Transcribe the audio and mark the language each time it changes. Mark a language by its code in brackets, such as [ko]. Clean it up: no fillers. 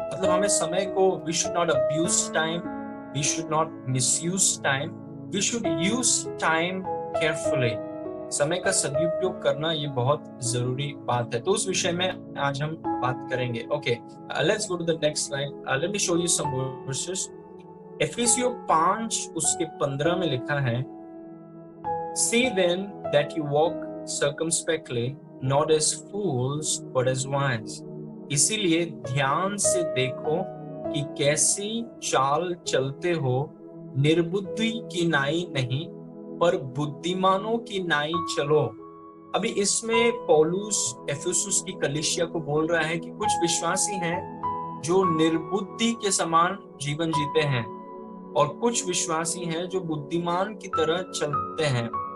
[hi] मतलब हमें समय को, [en] We should not abuse time, we should not misuse time, we should use time carefully. [hi] समय का सदुपयोग करना ये बहुत जरूरी बात है। तो उस विषय में आज हम बात करेंगे। [en] Okay, let's go to the next slide. Let me show you some verses. [hi] एफिसियों 5 उसके 15 में लिखा है, [en] See then that you walk circumspectly, not as fools but as wise. [hi] इसीलिए ध्यान से देखो कि कैसी चाल चलते हो, निर्बुद्धि की नाई नहीं पर बुद्धिमानों की नाई चलो। अभी इसमें पौलुस एफिसुस की कलीसिया को बोल रहा है कि कुछ विश्वासी हैं जो निर्बुद्धि के समान जीवन जीते हैं और कुछ विश्वासी हैं जो बुद्धिमान की तरह चलते हैं।